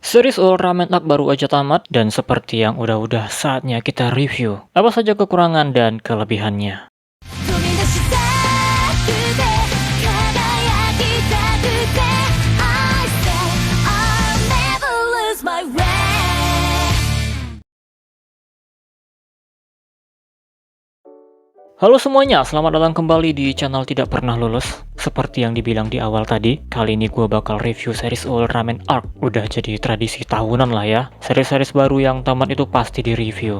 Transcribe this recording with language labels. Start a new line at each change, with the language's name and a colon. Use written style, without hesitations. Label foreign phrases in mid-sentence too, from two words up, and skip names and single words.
Indonesian: Series Ultraman Arc baru aja tamat dan seperti yang udah saatnya kita review. Apa saja kekurangan dan kelebihannya.
Japanese: 飛び出したくて輝きたくて
English: I say I'll never lose my way.
Indonesian: Halo semuanya, selamat datang kembali di channel Tidak Pernah Lulus. Seperti yang dibilang di awal tadi, kali ini gue bakal review series Ultraman Arc. Udah jadi tradisi tahunan lah ya. Series-series baru yang tamat itu pasti di review.